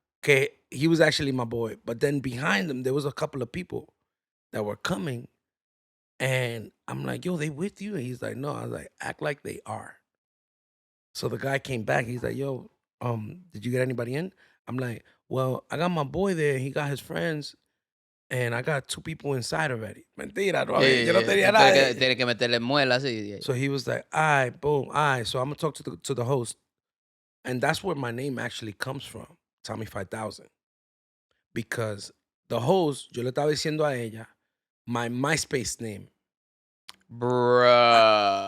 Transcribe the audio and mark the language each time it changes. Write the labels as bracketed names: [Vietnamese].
[English] Que he was actually my boy. But then behind him, there was a couple of people that were coming. And I'm like, yo, they with you? And he's like, no. I was like, act like they are. So the guy came back. He's like, yo, did you get anybody in? I'm like, well, I got my boy there. He got his friends. And I got 2 people inside already. [Spanish] Mentira, no, yo no tenía nada. Tiene que meterle muela así. [English] So he was like, all right, boom, all right. So I'm going to talk to the host. And that's where my name actually comes from, Tommy 5000. Because the host, [Spanish] yo le estaba diciendo a ella, [English] my MySpace name. Bruh.